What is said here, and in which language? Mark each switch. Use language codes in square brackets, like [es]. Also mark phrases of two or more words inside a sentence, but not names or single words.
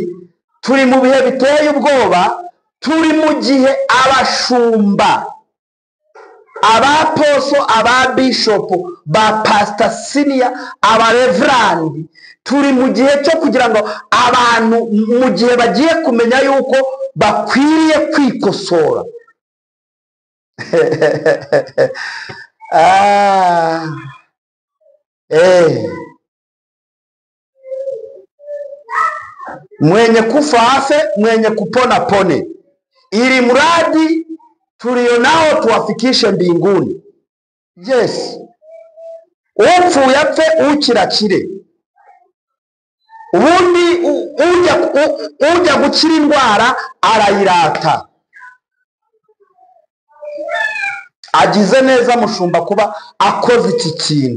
[rw] turi mu bihe biteye ubwoba, turi mu gihe abashumba, abaposo, ababishopu, ba [en] pastor senior, [rw] abareverandi, turi mu gihe cyo kugira ngo abantu mu gihe bagiye kumenya yuko bakwiriye kwikosora. [sw] Mwenye kufa afe, mwenye kupona pone, ili mradi tulio nao tuwafikishe mbinguni. [rw] Yes, upfuye apfe, ukira akire. Ubundi ujya gukira indwara arayirata. Agize neza mushumba kuba akoze iki kintu.